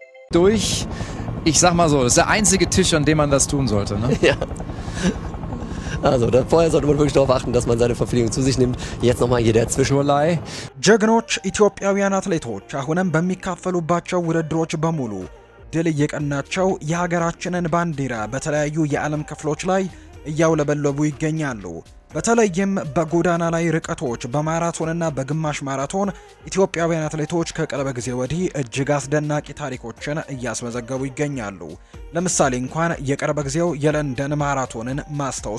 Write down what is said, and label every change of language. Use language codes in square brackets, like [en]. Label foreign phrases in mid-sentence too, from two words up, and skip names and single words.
[de] durch. Ich sag mal so, das ist der einzige Tisch, an dem man das tun sollte. Ne? Ja. Also vorher sollte man wirklich darauf achten, dass man seine Verpflegung zu sich nimmt. Jetzt nochmal hier der Zwischenlei. [am] ጀግኖች ኢትዮጵያውያን አትሌቶች አሁንም በሚካፈሉባቸው ውድድሮች በሙሉ ድል እየቀናቸው የሀገራችንን ባንዲራ በተለያዩ የዓለም ክፍሎች ላይ እያውለበለቡ ይገኛሉ። በተለይም በጎዳና ላይ ርቀቶች በማራቶንና በግማሽ ማራቶን ኢትዮጵያውያን አትሌቶች ከቅርብ ጊዜ ወዲህ እጅግ አስደናቂ ታሪኮችን እያስመዘገቡ ይገኛሉ። ለምሳሌ እንኳን የቅርብ ጊዜው የለንደን ማራቶንን ማስታወስ